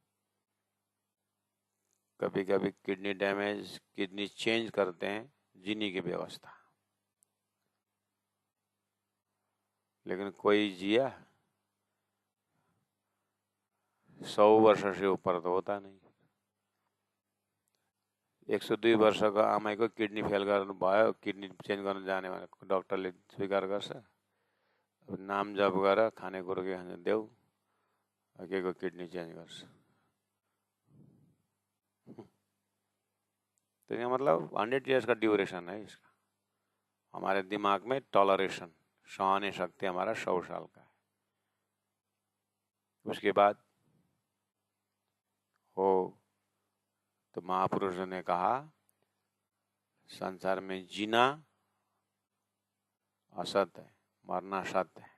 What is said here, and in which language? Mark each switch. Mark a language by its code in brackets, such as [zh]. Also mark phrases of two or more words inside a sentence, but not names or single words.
[hi] कभी कभी [en] kidney damage, kidney change [hi] करते हैं, जीने की व्यवस्था। लेकिन कोई जिया 100 वर्ष से ऊपर तो होता नहीं। [ne] 102 वर्ष का आमाई को [en] kidney fail [ne] गर्नु भयो, [en] kidney change [ne] गर्न जाने भनेको डक्टरले स्वीकार गर्छ। अब नाम जप गर, खानेकुरो के खाने देऊ, के को [en] kidney change [ne] गर्छ। [hi] तो ये मतलब 100 ईयर्स का ड्यूरेशन है इसका। हमारे दिमाग में टॉलरेशन, सहने शक्ति हमारा 100 साल का है। उसके बाद हो तो महापुरुषों ने कहा संसार में जीना असत है, मरना सत्य है।